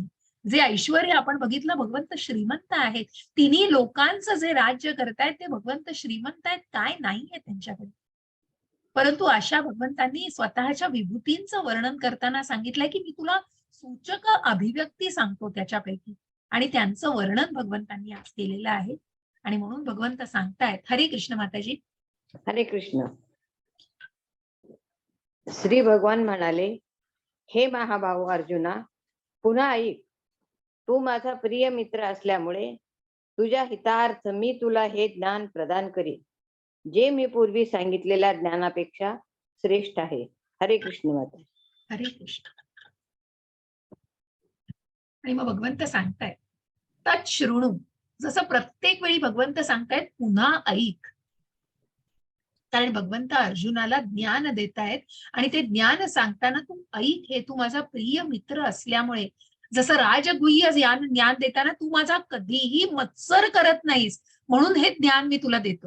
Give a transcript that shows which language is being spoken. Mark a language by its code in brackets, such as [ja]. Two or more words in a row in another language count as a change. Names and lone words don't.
[mr] जे ऐश्वर्य आपण बघितलं, भगवंत श्रीमंत आहेत, तिन्ही लोकांचं जे राज्य करतायत ते भगवंत श्रीमंत आहेत, काय नाहीये त्यांच्याकडे. परंतु अशा भगवंतांनी स्वतःच्या विभूतींचं वर्णन करताना सांगितलंय की मी तुला सूचक अभिव्यक्ती सांगतो त्याच्यापैकी, आणि त्यांचं वर्णन भगवंतांनी आज केलेलं आहे. आणि म्हणून भगवंत सांगतायत. हरे कृष्ण माताजी. हरे कृष्ण. श्री भगवान म्हणाले, हे महाभाऊ अर्जुना, पुन्हा ऐक. तू माझा प्रिय मित्र असल्यामुळे तुझ्या हितार्थ मी तुला हे ज्ञान प्रदान करीन, जे मी पूर्वी सांगितलेल्या ज्ञानापेक्षा श्रेष्ठ आहे. हरे कृष्ण माता. हरे कृष्ण. आणि मग भगवंत सांगतायत, [sa] तत् शृणु. [mr] जसं प्रत्येक वेळी भगवंत सांगतायत पुन्हा ऐक, कारण भगवंत अर्जुनाला ज्ञान देतायत आणि ते ज्ञान सांगताना तू ऐक, हे तू माझा प्रिय मित्र असल्यामुळे. जसं राजगुह्य ज्ञान देताना तू माझा कधीही मत्सर करत नाहीस, म्हणून हे ज्ञान मी तुला देतोय.